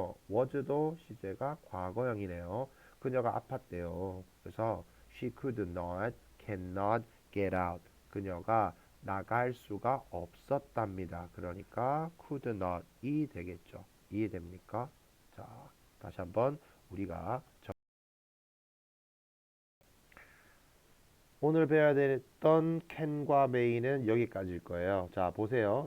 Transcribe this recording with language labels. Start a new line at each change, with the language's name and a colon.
Korean: was도 시제가 과거형이네요. 그녀가 아팠대요. 그래서
English: she could not, cannot get out.
Korean: 그녀가 나갈 수가 없었답니다. 그러니까 could not이 되겠죠. 이해됩니까? 자, 다시 한번 우리가 오늘 배워야 됐던 can과 may는 여기까지일 거예요. 자, 보세요.